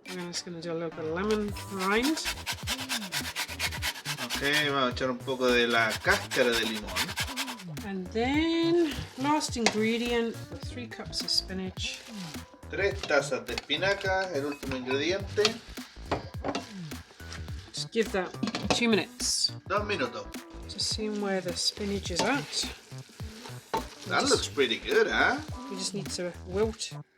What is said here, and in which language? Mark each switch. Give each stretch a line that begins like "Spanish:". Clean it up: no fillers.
English: I'm just going to do a little bit of lemon rind.
Spanish: Ok, vamos a echar un poco de la cáscara de limón.
English: And then, last ingredient, 3 cups of spinach.
Spanish: 3 tazas de espinaca, el último ingrediente.
English: Just give that 2 minutes.
Spanish: 2 minutos.
English: Just seeing where the spinach is at. That looks pretty good, huh? You just need to wilt.